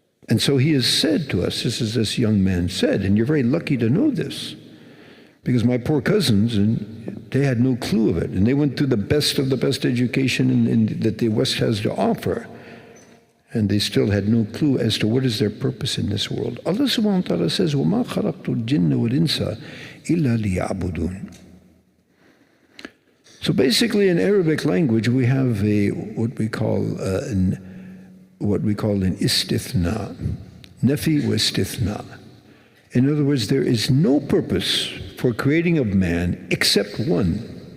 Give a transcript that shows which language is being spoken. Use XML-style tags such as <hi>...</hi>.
<en>And so He has said to us, this is this young man said, and you're very lucky to know this, because my poor cousins, and they had no clue of it, and they went through the best of the best education that the West has to offer, and they still had no clue as to what is their purpose in this world.</en> <ar>Allah subhanahu wa ta'ala says, وَمَا خَلَقْتُ الْجِنَّ وَالْإِنسَ إِلَّا لِيَعْبُدُونَ.</ar> <en>So basically, in Arabic language, we have what we call an istithna, nafi wa istithna. In other words, there is no purpose for creating of man except one.</en>